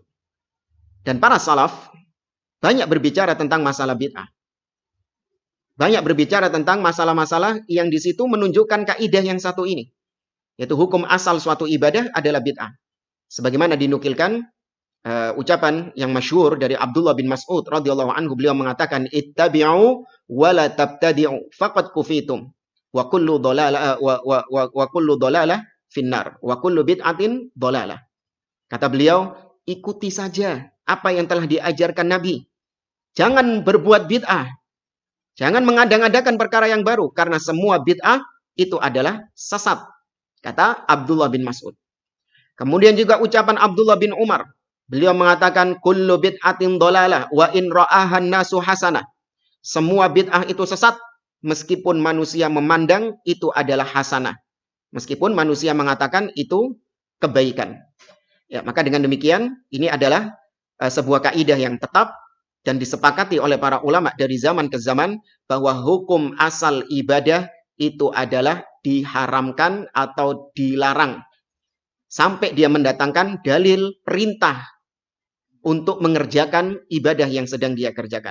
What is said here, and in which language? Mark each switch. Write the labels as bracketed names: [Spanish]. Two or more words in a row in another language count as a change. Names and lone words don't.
[Indonesian] Dan para salaf banyak berbicara tentang masalah bid'ah. Banyak berbicara tentang masalah-masalah yang di situ menunjukkan kaidah yang satu ini, yaitu hukum asal suatu ibadah adalah bid'ah. Sebagaimana dinukilkan ucapan yang masyhur dari Abdullah bin Mas'ud [Arabic] رضي الله عنه, [Indonesian] beliau mengatakan, [Arabic] اتبعوا ولا تبتدعوا فقد كفيتم وكل ضلالة وكل ضلالة في النار وكل بدعة ضلالة. [Indonesian] Kata beliau, ikuti saja apa yang telah diajarkan Nabi. Jangan berbuat bid'ah. Jangan mengada-ngadakan perkara yang baru, karena semua bid'ah itu adalah sesat. Kata Abdullah bin Mas'ud. Kemudian juga ucapan Abdullah bin Umar. Beliau mengatakan, [Arabic] كل بدعة ضلالة وإن رآها الناس حسنة. [Indonesian] Semua bid'ah itu sesat, meskipun manusia memandang itu adalah hasanah. Meskipun manusia mengatakan itu kebaikan. Ya, maka dengan demikian, ini adalah sebuah kaidah yang tetap dan disepakati oleh para ulama dari zaman ke zaman, bahwa hukum asal ibadah itu adalah diharamkan atau dilarang sampai dia mendatangkan dalil perintah untuk mengerjakan ibadah yang sedang dia kerjakan.